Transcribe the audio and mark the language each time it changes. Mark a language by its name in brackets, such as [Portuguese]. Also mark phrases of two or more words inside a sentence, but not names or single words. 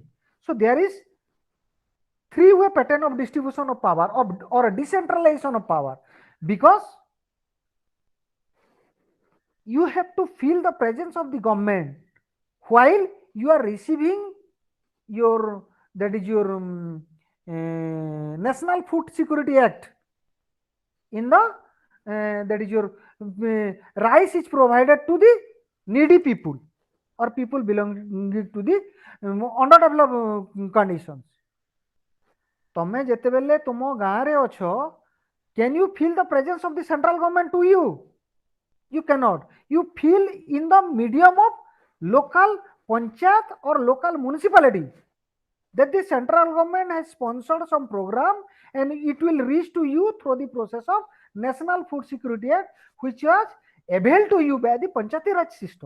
[English] So there is three-way pattern of distribution of power, or a decentralization of power, because you have to feel the presence of the government while you are receiving your, that is your National Food Security Act. In the that is your rice is provided to the needy people or people belonging to the underdeveloped conditions. [Odia] ତମେ ଯେତେବେଳେ ତୁମ ଗାଁରେ ଅଛ, [English] can you feel the presence of the central government to you? You cannot. You feel in the medium of local panchayat or local municipality, that the central government has sponsored some program and it will reach to you through the process of National Food Security Act, which was availed to you by the Panchayati Raj system.